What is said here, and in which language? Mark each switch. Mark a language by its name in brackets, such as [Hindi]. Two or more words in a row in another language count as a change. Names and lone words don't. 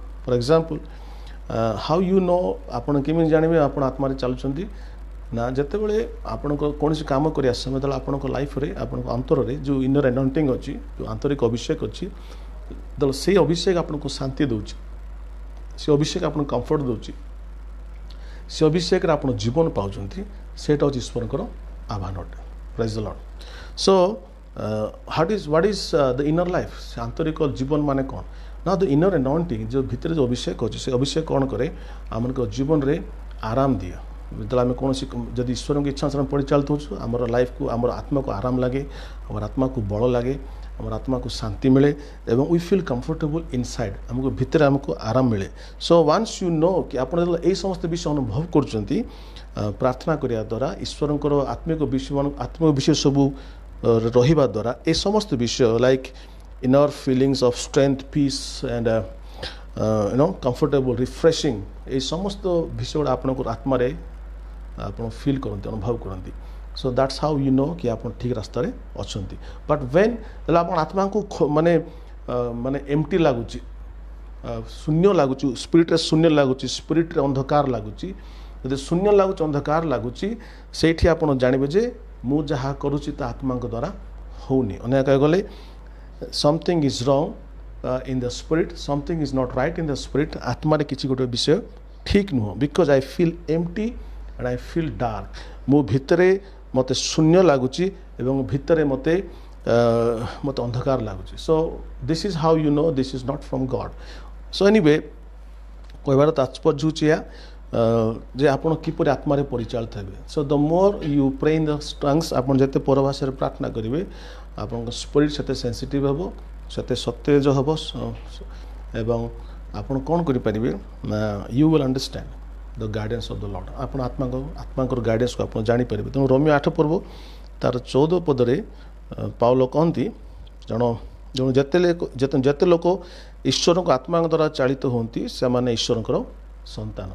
[English] for example how you know, [Odia] ଆପଣ କେମିତି ଜାଣିବେ ଆପଣ ଆତ୍ମାରେ ଚାଲୁଛନ୍ତି ନା ଯେତେବେଳେ ଆପଣଙ୍କ କୌଣସି କାମ କରିବା ସମୟ ଯେତେବେଳେ ଆପଣଙ୍କ ଲାଇଫରେ ଆପଣଙ୍କ ଅନ୍ତରରେ ଯେଉଁ [English] inner anointing [Odia] ଅଛି, ଯେଉଁ ଆନ୍ତରିକ ଅଭିଷେକ ଅଛି, ଯେତେବେଳେ ସେଇ ଅଭିଷେକ ଆପଣଙ୍କୁ ଶାନ୍ତି ଦେଉଛି, ସେ ଅଭିଷେକ ଆପଣଙ୍କୁ କମ୍ଫର୍ଟ ଦେଉଛି, ସେ ଅଭିଷେକରେ ଆପଣ ଜୀବନ ପାଉଛନ୍ତି, ସେଇଟା ହେଉଛି ଈଶ୍ୱରଙ୍କର ଆହ୍ୱାନ ଅଟେ। [English] Praise the Lord. So what is the inner life? [Odia] ସେ ଆନ୍ତରିକ ଜୀବନ ମାନେ କ'ଣ ନା [English] the inner anointing, [Odia] ଯେଉଁ ଭିତରେ ଯେଉଁ ଅଭିଷେକ ଅଛି ସେ ଅଭିଷେକ କ'ଣ କରେ ଆମମାନଙ୍କ ଜୀବନରେ ଆରାମ ଦିଏ। ଯେତେବେଳେ ଆମେ କୌଣସି ଯଦି ଈଶ୍ୱରଙ୍କ ଇଚ୍ଛା ଅନୁସାରେ ପରିଚାଳିତ ହେଉଛୁ ଆମର ଲାଇଫକୁ ଆମର ଆତ୍ମାକୁ ଆରାମ ଲାଗେ, ଆମର ଆତ୍ମାକୁ ବଳ ଲାଗେ, ଆମର ଆତ୍ମାକୁ ଶାନ୍ତି ମିଳେ ଏବଂ [English] we feel comfortable inside, [Odia] ଆମକୁ ଭିତରେ ଆମକୁ ଆରାମ ମିଳେ। [English] so once you know [Odia] କି ଆପଣ ଯେତେବେଳେ ଏହି ସମସ୍ତ ବିଷୟ ଅନୁଭବ କରୁଛନ୍ତି ପ୍ରାର୍ଥନା କରିବା ଦ୍ୱାରା ଈଶ୍ୱରଙ୍କର ଆତ୍ମିକ ବିଷୟ ସବୁ ରହିବା ଦ୍ୱାରା ଏ ସମସ୍ତ ବିଷୟ ଲାଇକ୍ [English] inner feelings of strength, peace and comfortable, refreshing, [Bangla] এই সমস্ত বিষয়গুলো [Odia] ଆପଣଙ୍କର ଆତ୍ମାରେ ଆପଣ ଫିଲ୍ କରନ୍ତି, ଅନୁଭବ କରନ୍ତି। [English] so that's how you know [Odia] କି ଆପଣ ଠିକ୍ ରାସ୍ତାରେ ଅଛନ୍ତି। [English] but when [Odia] ଯେତେବେଳେ ଆପଣ ଆତ୍ମାଙ୍କୁ ମାନେ ଏମ୍ପ୍ଟି ଲାଗୁଛି, ଶୂନ୍ୟ ଲାଗୁଛି, ସ୍ପିରିଟ୍ରେ ଶୂନ୍ୟ ଲାଗୁଛି, ସ୍ପିରିଟ୍ରେ ଅନ୍ଧକାର ଲାଗୁଛି, ଯଦି ଶୂନ୍ୟ ଲାଗୁଛି, ଅନ୍ଧକାର ଲାଗୁଛି, ସେଇଠି ଆପଣ ଜାଣିବେ ଯେ ମୁଁ ଯାହା କରୁଛି ତା ଆତ୍ମାଙ୍କ ଦ୍ୱାରା ହେଉନି। ଅନ୍ୟ କହିବାକୁ ଗଲେ [English] something is wrong in the spirit, something is not right in the spirit, [Odia] ଆତ୍ମାରେ କିଛି ଗୋଟେ ବିଷୟ ଠିକ୍ ନୁହଁ। [English] because I feel empty and I feel dark, [Odia] ମୁଁ ଭିତରେ ମୋତେ ଶୂନ୍ୟ ଲାଗୁଛି ଏବଂ ଭିତରେ ମୋତେ ଅନ୍ଧକାର ଲାଗୁଛି। [English] so this is how you know this is not from God. so anyway [Odia] କହିବାର ତାତ୍ପର୍ଯ୍ୟ ହେଉଛି ଏହା ଯେ ଆପଣ କିପରି ଆତ୍ମାରେ ପରିଚାଳିତ ହେବେ। [English] so the more you pray in the tongues, [Odia] ଆପଣ ଯେତେ ପରଭାଷାରେ ପ୍ରାର୍ଥନା କରିବେ ଆପଣଙ୍କ ସ୍ପିରିଟ୍ ସେତେ ସେନ୍ସିଟିଭ୍ ହେବ, ସେତେ ସତେଜ ହେବ ଏବଂ ଆପଣ କ'ଣ କରିପାରିବେ ନା [English] you will understand the guidance of the Lord. [Odia] ଆପଣ ଆତ୍ମାଙ୍କର ଗାଇଡେନ୍ସକୁ ଆପଣ ଜାଣିପାରିବେ। ତେଣୁ ରୋମିଓ 8 ପର୍ବ ତାର 14 ପଦରେ ପାଉଲ କହନ୍ତି ଯେତେ ଲୋକ ଈଶ୍ୱରଙ୍କ ଆତ୍ମାଙ୍କ ଦ୍ୱାରା ଚାଳିତ ହୁଅନ୍ତି ସେମାନେ ଈଶ୍ୱରଙ୍କର ସନ୍ତାନ।